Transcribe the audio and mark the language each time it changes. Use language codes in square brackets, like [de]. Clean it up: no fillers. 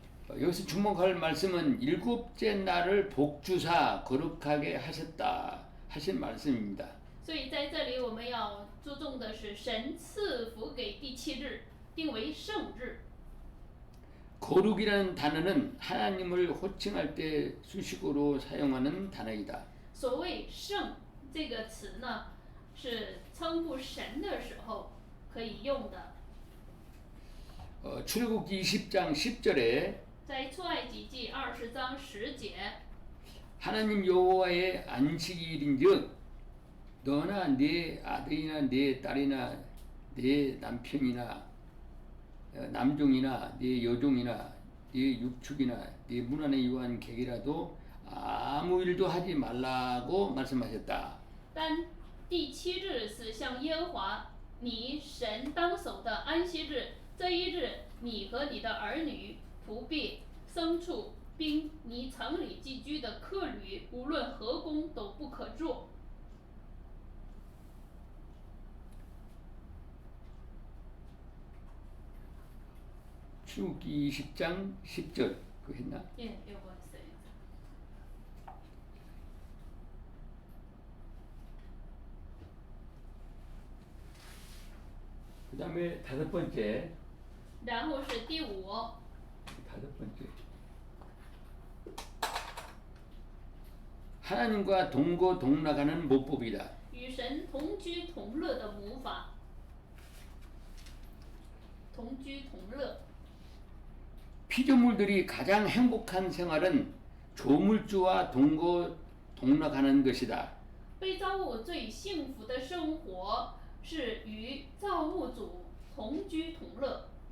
[ko] 여기서 주목할 말씀은 일곱째 날을 복주사 거룩하게 하셨다 하신 말씀입니다. [zh] 所以在这里我们要注重的是神赐福给第7日，定为圣日。 [ko] 거룩이라는 단어는 하나님을 호칭할 때 수식어로 사용하는 단어이다. [zh] 所谓圣这个词呢，是称呼神的时候可以用的。 [ko] 출애굽기 20장 10절에 [zh] 在出埃及记20章10节， [ko] 하나님 여호와의 안식일인즉 너나 네 아들이나 네 딸이나 네 남편이나 남종이나 네 여종이나 네 육축이나 네 문 안에 유한 객이라도 아무 일도 하지 말라고 말씀하셨다. [zh] 但第7日是向耶和华你神当守的安息日，这一日你和你的儿女、仆婢、牲畜，并你城里寄居的客旅，无论何工都不可做。 [ko] 출애굽기 20장 10절 그 했나? 예, 요거 있어요. 그 다음에 다섯 번째 [zh] 然后是第5， [ko] 다섯 번째 하나님과 동거동락하는 모법이다. [zh] 与神同居同乐的母法。同居同乐。 [ko] 피조물들이 가장 행복한 생활은 조물주와 동거동락하는 것이다. [zh] 被造物最幸福的生活是与造物主同居同乐。